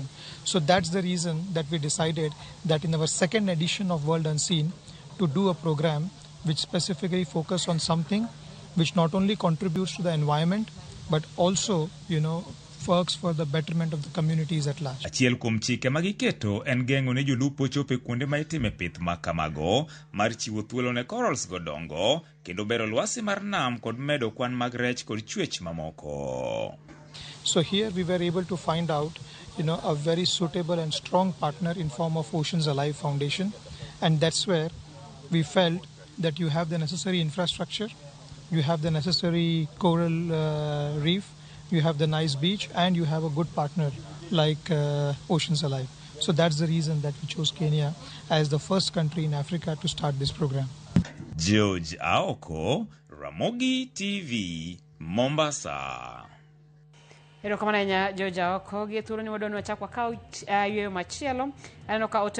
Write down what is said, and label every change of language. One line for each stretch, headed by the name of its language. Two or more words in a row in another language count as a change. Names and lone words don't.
English: So that's the reason that we decided that in our second edition of World Unseen to do a program which specifically focus on something which not only contributes to the environment but also works for the betterment of the communities at large.
Luo (Kenya and Tanzania): Achiel kuom chike magiketo en geng'o ne jolupo chope kuonde ma itime pith makamago mar chiwo thuolo ne corals godongo kendo bero lwasi mar nam kod medo kwan mag rech kod chwech mamoko.
English: So here we were able to find out a very suitable and strong partner in form of Oceans Alive Foundation, and that's where we felt that you have the necessary infrastructure, you have the necessary coral reef, you have the nice beach, and you have a good partner like Oceans Alive. So that's the reason that we chose Kenya as the first country in Africa to start this program.
Luo (Kenya and Tanzania): Joja Oko, Ramogi TV, Mombasa. Erokamano Joja Oko gi thuolo ni wadon wachak wakaw yweyo machielo aneno ka